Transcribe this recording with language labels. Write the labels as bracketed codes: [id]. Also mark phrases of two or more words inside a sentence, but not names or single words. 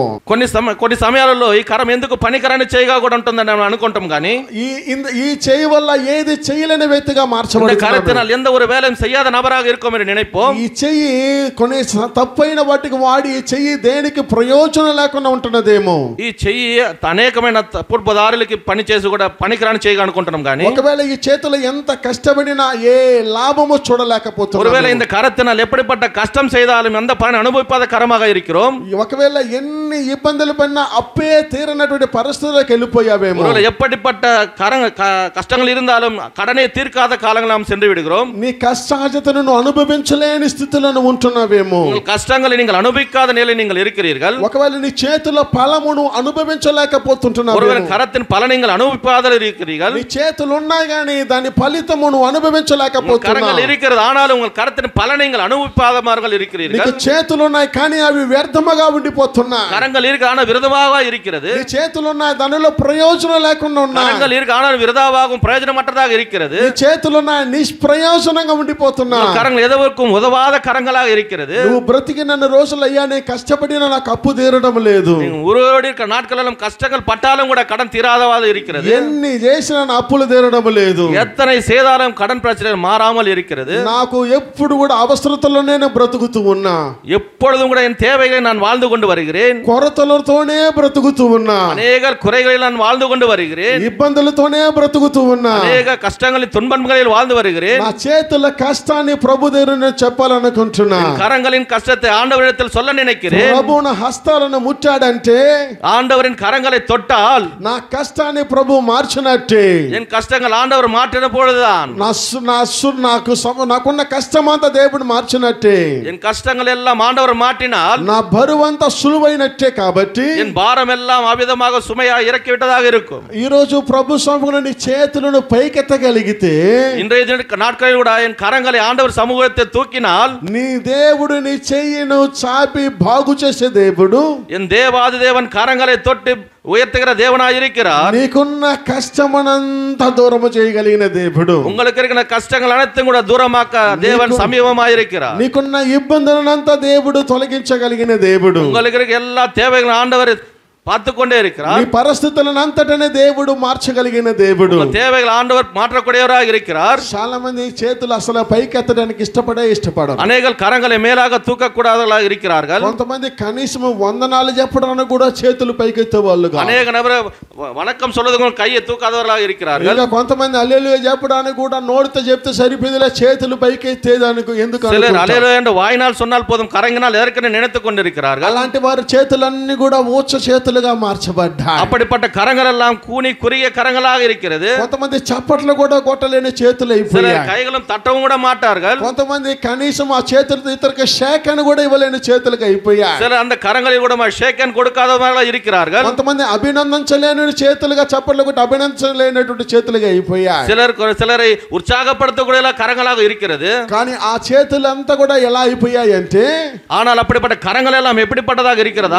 [te] కొన్ని సమయాలలో ఈ కరం ఎందుకు పనికిరాని చేయగా కూడా ఉంటుందని మనం అనుకుంటాం. కానీ ఈ చెయ్యి వల్ల ఏది చేయలేని వ్యక్తిగా మార్చబడుతుంది. [ta] கரத்தினால் எந்த ஒரு வேலையும் செய்யாத நபராக இருக்கும் என்று நினைப்போம். [te] ఈ చెయ్యి కొన్ని తప్పైన వాటికి వాడి ఈ చెయ్యి దేనికి ప్రయోజనం లేకుండా ఉంటున్నదేమో. ఈ చెయ్యి అనేకమైన తప్పుడు దారులకి పని చేసి కూడా పనికిరాని చేయగా అనుకుంటున్నాం. కానీ ఒకవేళ ఈ చేతులు ఎంత కష్టపడినా ఏ లాభము చూడలేకపోతున్నాం. [ta] ஒருவேளை இந்த கரத்தினால் எப்படிப்பட்ட கஷ்டம் செய்தாலும் எந்த பலனை அனுபவிப்பாத கரமாக இருக்கிறோம். [te] ఒకవేళ ఎన్ని ఇబ్బందులు పడినా అప్పే తీరనటువంటి పరిస్థితులకు వెళ్ళిపోయావేమో. [ta] ஒருவேளை எப்படிப்பட்ட கஷ்டங்கள் இருந்தாலும் கடனை தீர்க்காத காலங்கள் நாம் சென்று விடுகிறோம். [te] నీ కష్టార్జితను అనుభవించలేని స్థితిలో ఉంటున్నావేమో. [ta] கஷ்டங்களை நீங்கள் அனுபவிக்காத நிலையில் நீங்கள் இருக்கிறீர்கள். [te] ఒకవేళ నీ చేతుల ఫలమును అనుభవించలేకపోతుంటున్నావు. [ta] ஒருவேளை கரத்தின் பலனை நீங்கள் அனுபவிக்காத இருக்கிறீர்கள். [te] నీ చేతులు ఉన్నాయి కానీ దాని ఫలితమును అనుభవించలేకపోతున్నావు. [ta] கரங்கள் இருக்கிறது, ஆனாலும் உங்கள் கரத்தின் பலனை நீங்கள் அனுபவிக்காதவர்கள் இருக்கிறீர்கள். [te] నీకు చేతులు ఉన్నాయి కానీ అవి వ్యర్థముగా ఉండిపోతున్నాయి. [ta] கரங்கள் இருக்கு ஆனால் விருதமாக இருக்கிறது. [te] నీ చేతులు ఉన్నాయి దానిలో ప్రయోజనం లేకుండా ఉన్నాయి. [ta] கரங்கள் இருக்கு ஆனால் விருதாவாகவும் பிரயோஜனமற்றதாக இருக்கிறது. [te] నీ చేతులు ఉన్నాయి నిష్ప్రయోజనంగా ఉండిపోతున్నాయి. [ta] கரங்கள் எதற்கும் உதவாத கரங்களாக இருக்கிறது. [te] నువ్వు బ్రతికిన రోజులు అయ్యా నేను కష్టపడిన నాకు అప్పు తీరడం లేదు. [ta] ஒருவரோடு இருக்கிற நாட்களிலும் கஷ்டங்கள் பட்டாலும் கூட கடன் தீராதவாறு இருக்கிறது. [te] ఎన్ని చేసినా నా అప్పులు తీరడం లేదు. [ta] எத்தனை செய்தாலும் கடன் பிரச்சனை மாறாமல் இருக்கிறது. [te] నాకు ఎప్పుడు కూడా అవసరతలోనే నేను బ్రతుకుతూ ఉన్నా. [ta] எப்பொழுதும் கூட என் தேவைகளை நான் வாழ்ந்து கொண்டு வருகிறேன். [te] కొరతలతోనే బ్రతుకుతూ ఉన్నా. [ta] அநேக குறைகளில் நான் வாழ்ந்து கொண்டு வருகிறேன். [te] ఇబ్బందులతోనే బ్రతుకుతూ ఉన్నా. [ta] அநேக கஷ்டங்களில் துன்பங்களில் வாழ்ந்து வருகிறேன். [te] నా చేతుల కష్టాన్ని ప్రభు దగ్గర చెప్పాలనుకుంటున్నా. [ta] கரங்களின் கஷ்டத்தை ஆண்டவரிடத்தில் சொல்ல நினைக்கிறேன். [te] ప్రభు నా హస్తాలను ముట్టాడంటే [ta] ஆண்டவரின் கரங்களை தொட்டால் [te] నా కష్టాన్ని ప్రభు మార్చినట్టే. [ta] என் கஷ்டங்கள் ஆண்டவர் மாற்றின பொழுதுதான் [te] నాకున్న కష్టమంతా దేవుడు మార్చినట్టే. [ta] என் கஷ்டங்கள் எல்லாம் ஆண்டவர் மாற்றினால் [te] నా బరువంతా సులువైనట్టే. కాబట్టి [ta] என் பாரம் எல்லாம் அவிதமாக சுமையாக இறக்கி விட்டதாக இருக்கும். [te] ఈ రోజు ప్రభు సముఖంలో నీ చేతులను పైకెత్తగలిగితే, [ta] இன்றைய நாட்களில் கூட என் கரங்களை ஆண்டவர் சமூகத்தை தூக்கினால், [te] నీ దేవుడు నీ చెయ్యిను చాపి బాగు చేసే దేవుడు, [ta] என் தேவாதி தேவன் கரங்களை தொட்டு உயர்த்துகிற தேவனாய் இருக்கிறார். [te] నీకున్న కష్టమనంతా దూరము చేయగలిగిన దేవుడు, [ta] உங்களுக்கு இருக்கிற கஷ்டங்கள் அனைத்தும் கூட தூரமாக்க தேவன் சமீபமாய் இருக்கிறார். [te] నీకున్న ఇబ్బందులనంతా దేవుడు తొలగించగలిగిన దేవుడు, [ta] உங்களுக்கு இருக்கிற எல்லா தேவைகளும் ஆண்டவர் பார்த்து கொண்டே இருக்கிறார். [te] నీ పరిస్థితులను అంతటనే దేవుడు మార్చగలిగిన దేవుడు. [ta] தேவைகள் ஆண்டவர் மாற்றக்கூடியவராக இருக்கிறார். [te] చాలా మంది చేతులు అసలు పైకెత్తడానికి ఇష్టపడరు. [ta] அநேகர் கரங்களை மேலாக தூக்கக்கூடாதவர்களாக இருக்கிறார்கள். [te] కొంతమంది కనీసం వందనాలు చెప్పడానికి కూడా చేతులు పైకెత్తే వాళ్ళు. [ta] அநேக நபர் வணக்கம் சொல்றது கையை தூக்காதவர்களாக இருக்கிறார்கள். [te] ఇంకా కొంతమంది హల్లెలూయా చెప్పడానికి కూడా నోటితో చెప్తే సరిపోయేదిలే చేతులు పైకెత్తేదానికి ఎందుకు [ta] சிலர் ஹல்லேலூயா என்று வாயினால் சொன்னால் போதும், கரங்கினால் எதற்கென நினைத்துக் கொண்டிருக்கிறார்கள். [te] అలాంటి వారి చేతులన్నీ కూడా ఊచ చేతులు చేతులుగా మార్చబడ్డాయి. [ta] அப்படிப்பட்ட கரங்கள் எல்லாம் கூனி குறுகிய கரங்களாக இருக்கிறது. [te] కొంతమంది చప్పట్లు కూడా కొట్టలేని చేతులు [ta] சிலர் [te] అయిపోయాయి. [ta] கைகளும் தட்டவும் கூட மாட்டார்கள். [te] కొంతమంది కనీసం ఆ చేతులతో ఇతరులకు షేక్ అని కూడా ఇవ్వలేని చేతులకు అయిపోయాయి. [ta] சிலர் அந்த கரங்களில் கூட [en] shake hand [ta] கொடுக்காதவர்களாக இருக்கிறார்கள். [te] కొంతమంది అభినందించలేని చేతులుగా చప్పట్లు కొట్టి అభినందించలేనటువంటి చేతులుగా అయిపోయాయి. [ta] சிலரை உற்சாகப்படுத்தக்கூடிய கரங்களாக இருக்கிறது. [te] కానీ ఆ చేతులంతా కూడా ఎలా అయిపోయాయి అంటే, [ta] ஆனால் அப்படிப்பட்ட கரங்கள் எல்லாம் எப்படிப்பட்டதாக இருக்கிறதா?